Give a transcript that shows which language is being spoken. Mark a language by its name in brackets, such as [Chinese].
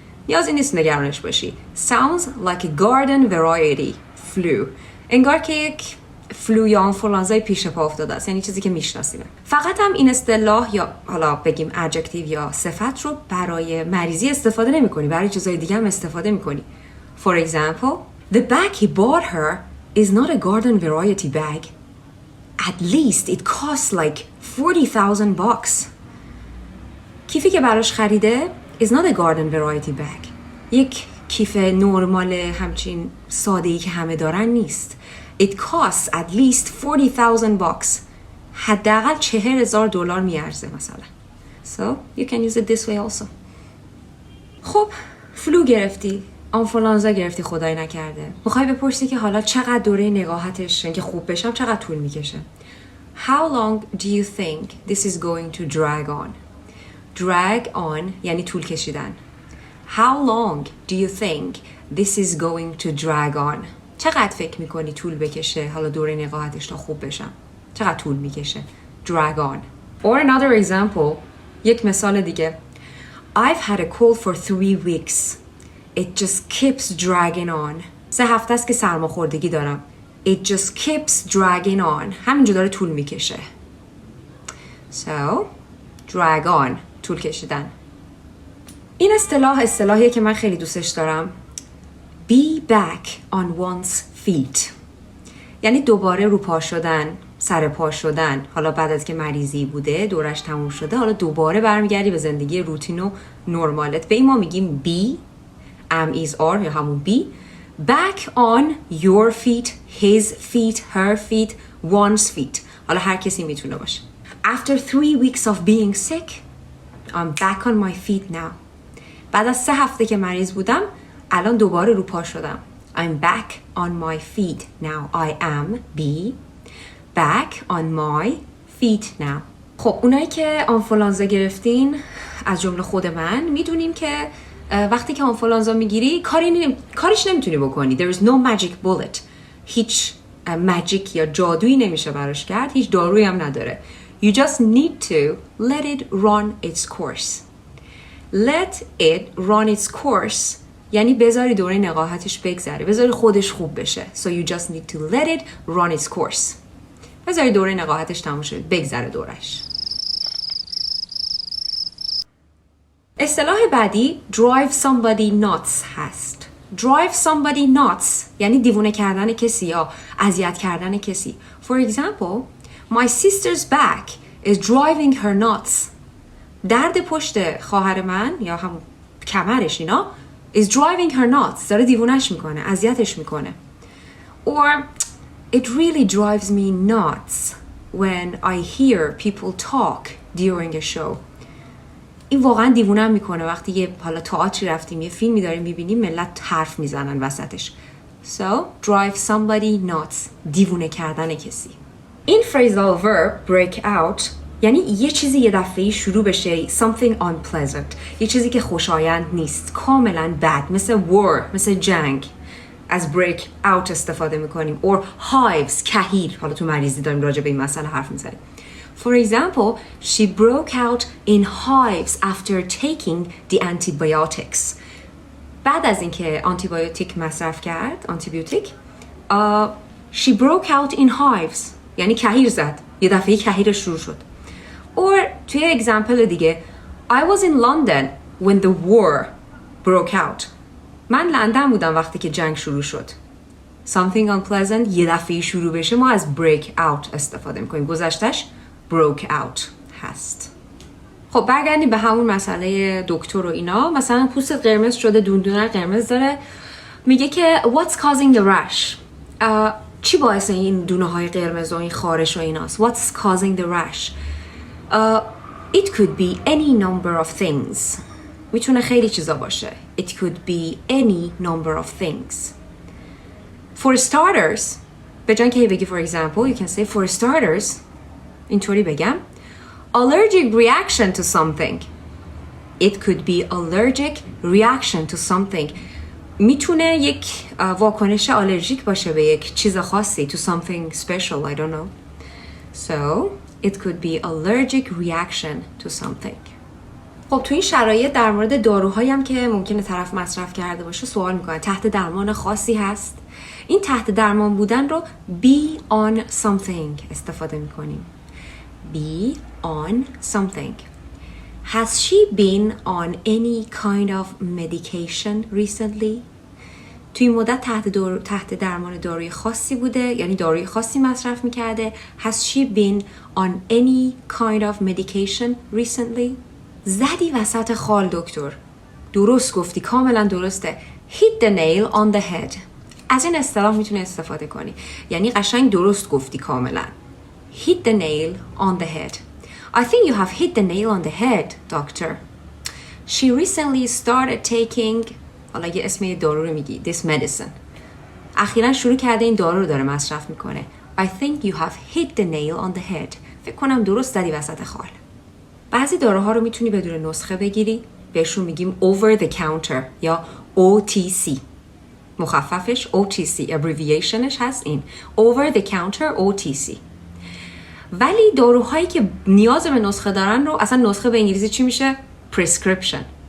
[Persian] نیازی نیست نگرانش باشی. [English] Sounds like a garden variety flu. [Persian] انگار که یک فلو یا آنفولانزای پیش پا افتاده است. یعنی چیزی که میشناسیم. فقط هم این اصطلاح یا حالا بگیم adjective یا صفت رو برای مریضی استفاده نمی کنی. برای چیزای دیگه هم استفاده میکنی. [English] For example, the bag he bought her is not a garden variety bag. At least it costs like $40,000. [Persian] کیفی که براش خریده [English] is not a garden variety bag. [Persian] یک کیف نرمال همچین ساده‌ای که همه دارن نیست. [English] It costs at least $40,000. [Persian] حداقل $40,000 میارزه مثلا. [English] So you can use it this way also. [Persian] خب فلو گرفتی، آنفولانزا گرفتی، خدای نکرده. میخوای بپرسی که حالا چقدر دوره نگاهتش که خوب بشم چقدر طول میکشه. [English] How long do you think this is going to drag on? Drag on [Persian] یعنی طول کشیدن. [English] How long do you think this is going to drag on? [Persian] چقدر فکر میکنی طول بکشه حالا دوره نقاهتش تا خوب بشم؟ چقدر طول میکشه؟ drag on. [English] Or another example, [Persian] یک مثال دیگه. [English] I've had a cold for 3 weeks. It just keeps dragging on. [Persian] 3 هفته است که سرماخوردگی دارم. [English] It just keeps dragging on. [Persian] همینجا داره طول میکشه. [English] So, drag on. [Persian] طول کشیدن. این اصطلاحیه که من خیلی دوستش دارم. [English] Be back on one's feet. [Persian] یعنی دوباره رو پا شدن، سر پا شدن. حالا بعد از که مریضی بوده، دورش تموم شده، حالا دوباره برمیگردی به زندگی روتین و نرمالت. به این ما میگیم be, am is are یا همون be. [English] Back on your feet, his feet, her feet, one's feet. [Persian] حالا هر کسی میتونه باشه. [English] After 3 weeks of being sick, I'm back on my feet now. [Persian] بعد از 3 هفته که مریض بودم، الان دوباره رو پا شدم. [English] I'm back on my feet now. I am be back on my feet now. [Persian] خب اونایی که آنفولانزا گرفتین از جمله خود من میدونیم که وقتی که آنفولانزا میگیری کاریش نمیتونی بکنی. [English] There is no magic bullet. [Persian] هیچ ماجیک یا جادویی نمیشه براش کرد. هیچ دارویی هم نداره. [English] You just need to let it run its course. [Persian] Let it run its course یعنی بذاری دوره نقاهتش بگذره. بذاری خودش خوب بشه. [English] So you just need to let it run its course. [Persian] بذاری دوره نقاهتش تموم شد. بگذره دورش. اصطلاح بعدی drive somebody nuts هست. drive somebody nuts یعنی دیوونه کردن کسی یا اذیت کردن کسی. [English] For example, my sister's back is driving her nuts. [Persian] درد پشت خواهر من یا همون کمرش اینا [English] is driving her nuts. [Persian] داره دیوونش میکنه، اذیتش میکنه. [English] Or it really drives me nuts when I hear people talk during a show. [Persian] این واقعا دیوونم میکنه وقتی یه حالا تئاتری رفتیم یه فیلمی داریم میبینیم ملت حرف میزنن وسطش. [English] So, drive somebody nuts. [Persian] دیوونه کردن کسی. این phrasal verb break out یعنی یه چیزی یه دفعه‌ای شروع بشه [English] something unpleasant. [Persian] یه چیزی که خوشایند نیست. کاملا bad. مثل war. مثل جنگ. از break out استفاده میکنیم. [English] Or hives. کهیر. [Persian] حالا تو مریضی داریم راجع به این مسئله حرف میزنیم. [English] For example, she broke out in hives after taking the antibiotics. [Persian] بعد از اینکه آنتیبیوتیک مصرف کرد، آنتیبیوتیک، [English] she broke out in hives. [Persian] یعنی کهیر زد. یه دفعه کهیر شروع شد. [English] Or [Persian] توی اگزمپل دیگه [English] I was in London when the war broke out. [Persian] من لندن بودم وقتی که جنگ شروع شد. [English] Something unpleasant [Persian] یه دفعه شروع بشه ما از break out استفاده میکنیم. گذشتش broke out هست. خب برگردیم به همون مسئله دکتر و اینا. مثلا پوستت قرمز شده، دوندونه قرمز داره. میگه که [English] what's causing the rash؟ [Persian] چی باعث این دونه های قرمز و این خارش و ایناست؟ [English] What's causing the rash؟ It could be any number of things. [Persian] میتونه خیلی چیزا باشه. [English] It could be any number of things. For starters, [Persian] به جای که بگی [English] for example, you can say for starters, [Persian] اینطوری بگم, [English] allergic reaction to something. It could be allergic reaction to something. [Persian] میتونه یک واکنش آلرژیک باشه به یک چیز خاصی. [English] To something special, I don't know. So, it could be allergic reaction to something. [Persian] خب تو این شرایط در مورد داروهایی هم که ممکنه طرف مصرف کرده باشه سوال میکنه. تحت درمان خاصی هست؟ این تحت درمان بودن رو be on something استفاده میکنیم. [English] Be on something. Has she been on any kind of medication recently? [Persian] توی مدت تحت درمان داروی خاصی بوده، یعنی داروی خاصی مصرف میکرده. [English] Has she been on any kind of medication recently? [Persian] زدی وسط خال دکتر. درست گفتی، کاملا درسته. [English] Hit the nail on the head. [Persian] از این اصطلاح میتونی استفاده کنی. یعنی قشنگ درست گفتی کاملا. [English] Hit the nail on the head. I think you have hit the nail on the head, doctor. She recently started taking [Persian] حالا یه اسم یه دارو رو میگی. [English] This medicine. [Persian] اخیراً شروع کرده این دارو رو داره مصرف میکنه. I think you have hit the nail on the head. فکر کنم درست زدی وسط خال. بعضی داروها رو میتونی بدون نسخه بگیری. بهشون میگیم over the counter یا OTC. مخففش OTC، abbreviationش هست این over the counter OTC. ولی داروهایی که نیاز به نسخه دارن رو اصلا نسخه به انگلیسی چی میشه؟ prescription.